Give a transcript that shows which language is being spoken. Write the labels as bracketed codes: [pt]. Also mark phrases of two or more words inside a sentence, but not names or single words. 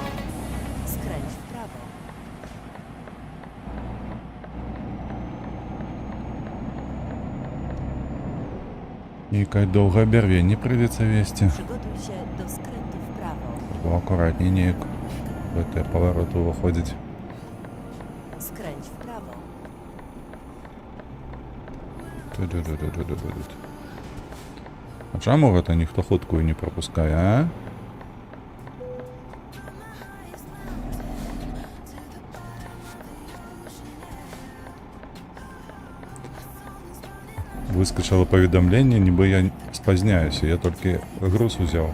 [pl] Skręć w prawo. [be] Нейкае доўгае бярвенне прыйдзецца весці. [pl] Przygotuj się do skrętu w prawo. [be] Бо акуратней неяк в гэтыя павароты ўваходзіць. [pl] Skręć w prawo. Ту-ду-ду-ду-ду-ду-ду. [be] А чаму гэта ніхто хуткую не прапускае, а? Выскочило паведамленне, нібы я спазняюся, я толькі груз узяў.